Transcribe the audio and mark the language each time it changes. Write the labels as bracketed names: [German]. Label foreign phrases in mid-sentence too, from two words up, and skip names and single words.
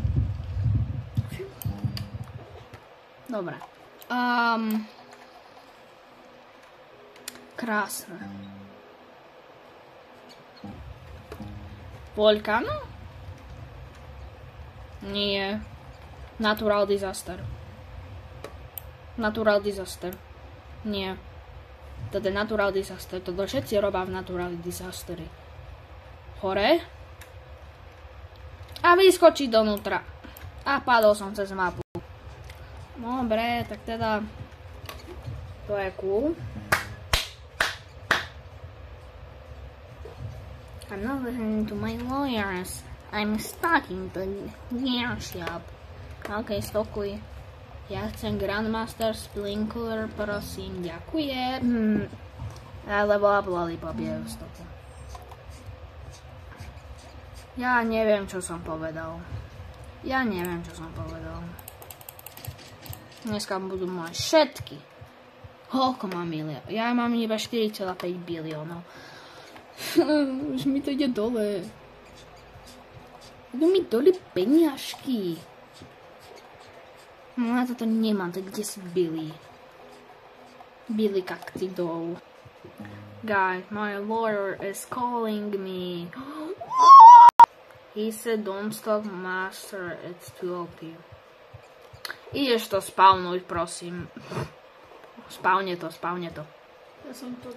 [Slovak] Dobre. Krásne. Volcano? Nie. [English] Natural disaster. Natural disaster. [Slovak] Nie. Toto je [English] natural disaster. [Slovak] Toto všetci robia v [English] natural disastery. [Slovak] Hore. A vyskočí donútra. A padol som cez mapu. Dobre, tak teda... To je cool. [English] I'm not listening to my lawyers. I'm starting the gear shop. [Slovak] OK, stokuj. Ja chcem Grandmaster Sprinkler, prosím, ďakujem. Alebo Lollipop je v stoku. Ja neviem, čo som povedal. Dneska budú mať všetky. Koľko mám miliónov? Ja mám iba 4,5 biliónov. Už mi to ide dole. Idú mi dole peniažky. No ja toto nemám, tak kde si Billy? Billy Cactidol. [English] Guys, my lawyer is calling me. He said don't stop master, it's too OP. [Slovak] Ideš to spavnúť, prosím. Spavne to. Ja som to